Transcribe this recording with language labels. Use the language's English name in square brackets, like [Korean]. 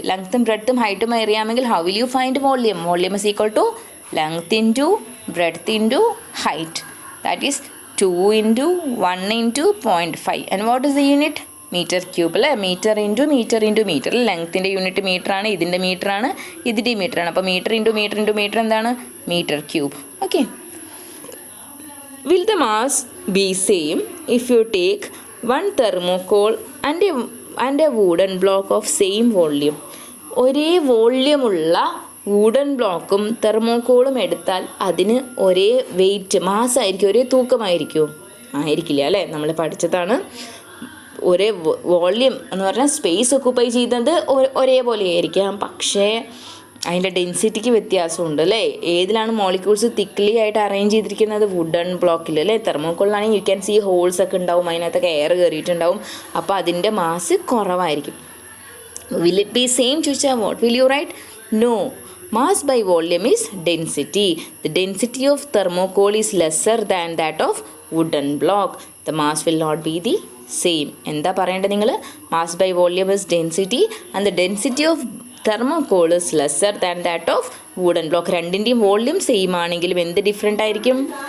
[Malayalam] ലെങ്ത്തും ബ്രെഡ്ത്തും ഹൈറ്റും അറിയാമെങ്കിൽ [English] how will you find volume? Volume is equal to length into breadth into height, that is 2 into 1 into 0.5. and what is the unit? [Malayalam] Metre cube അല്ലേ? Metre into metre into metre. ലെങ്ത്തിൻ്റെ unit metre ആണ്, ഇതിൻ്റെ metre ആണ്, ഇതിൻ്റെ metre ആണ്. അപ്പോൾ metre into metre into metre എന്താണ്? [English] Metre cube. Okay, will the mass be same if you take one thermocol and a wooden block of same volume? [Malayalam] ഒരേ വോള്യമുള്ള wooden ബ്ലോക്കും തെർമോക്കോളും എടുത്താൽ അതിന് ഒരേ വെയിറ്റ്, മാസ് ആയിരിക്കും, ഒരേ തൂക്കമായിരിക്കും? ആയിരിക്കില്ല അല്ലേ? നമ്മൾ പഠിച്ചതാണ്. ഒരേ വോള്യം എന്ന് പറഞ്ഞാൽ സ്പേസ് ഒക്കുപ്പൈ ചെയ്യുന്നത് ഒരേപോലെ ആയിരിക്കാം, പക്ഷേ അതിൻ്റെ ഡെൻസിറ്റിക്ക് വ്യത്യാസമുണ്ട് അല്ലേ? ഏതിലാണ് മോളിക്യൂൾസ് തിക്ലി ആയിട്ട് അറേഞ്ച് ചെയ്തിരിക്കുന്നത്? വുഡൻ ബ്ലോക്കിൽ അല്ലേ? തെർമോക്കോളിലാണെങ്കിൽ [English] you can see holes [Malayalam] ഒക്കെ ഉണ്ടാവും, അതിനകത്തൊക്കെ എയർ കയറിയിട്ടുണ്ടാവും, അപ്പോൾ അതിൻ്റെ മാസ് കുറവായിരിക്കും. [English] Will it be same ചോദിച്ചാൽ what will you write? No, mass by volume is density. The density of thermocol is lesser than that of wooden block. The mass will not be the same. [Malayalam] എന്താ പറയേണ്ടത് നിങ്ങൾ? [English] mass by volume is density and the density of thermocol is lesser than that of wooden block. [Malayalam] രണ്ടിൻ്റെയും volume same ആണെങ്കിലും എന്ത് different ആയിരിക്കും?